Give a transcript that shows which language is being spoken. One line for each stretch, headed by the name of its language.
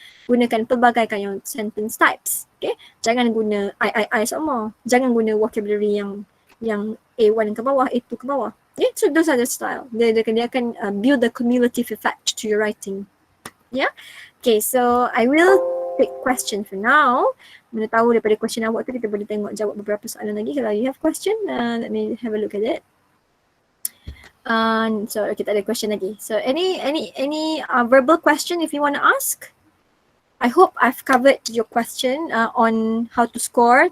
Malay: Gunakan pelbagai yang sentence types. Okay, jangan guna I semua. Jangan guna vocabulary yang A1 ke bawah, A2 ke bawah.
English: Okay, so those are the style. Dia akan build the cumulative effect to your writing. Yeah. Okay, so I will take question for now.
Malay: Mana tahu daripada question awak tu kita boleh tengok jawab beberapa soalan lagi.
English: Kalau you have question, let me have a look at it. So
Malay: kita ada question lagi.
English: So any verbal question if you want to ask? I hope I've covered your question on how to score.